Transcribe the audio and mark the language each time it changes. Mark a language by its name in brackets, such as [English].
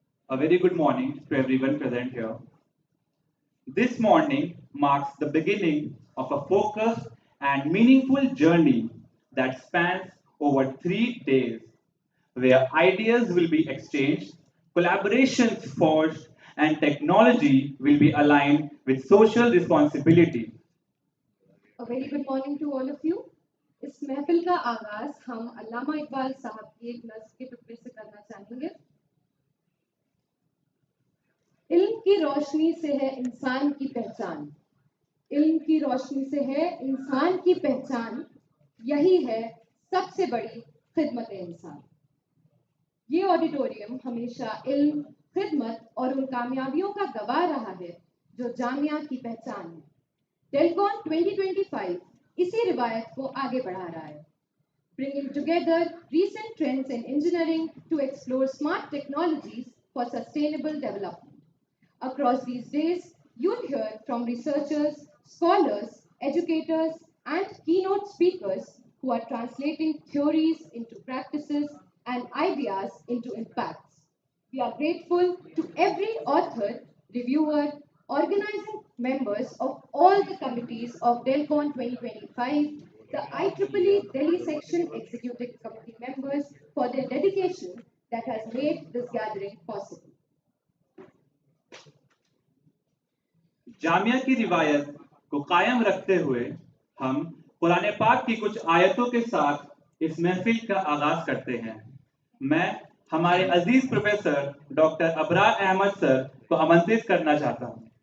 [English] A very good morning to everyone present here. This morning marks the beginning of a focused and meaningful journey that spans over 3 days, where ideas will be exchanged, collaborations forged, and technology will be aligned with social responsibility. A very good morning to all of you. [Hindi] इस महफिल का आगाज हम अल्लामा इकबाल साहब की एक नज्म के टुकड़े से करना चाहेंगे। इल्म की रोशनी से है इंसान की पहचान, इल्म की रोशनी से है इंसान की पहचान, यही है सबसे बड़ी खिदमत इंसान। ये ऑडिटोरियम हमेशा इल्म, खिदमत और उन कामयाबियों का गवाह रहा है जो जामिया की पहचान है। डेलकॉन 2025 इसी रिवायत को आगे बढ़ा रहा है, [English] bringing together recent trends in engineering to explore smart technologies for sustainable development. Across these days, you'll hear from researchers, scholars, educators, and keynote speakers who are translating theories into practices and ideas into impacts. We are grateful to every author, reviewer, organizing members of all the committees of Delcon 2025, the IEEE Delhi Section Executive Committee members for their dedication that has made this gathering possible. [Hindi] Jamia की रिवायत को कायम रखते हुए हम कुरान पाक की कुछ आयतों के साथ इस महफिल का आगाज करते हैं। मैं हमारे अजीज professor doctor Abrar Ahmad sir को आमंत्रित करना चाहता हूं।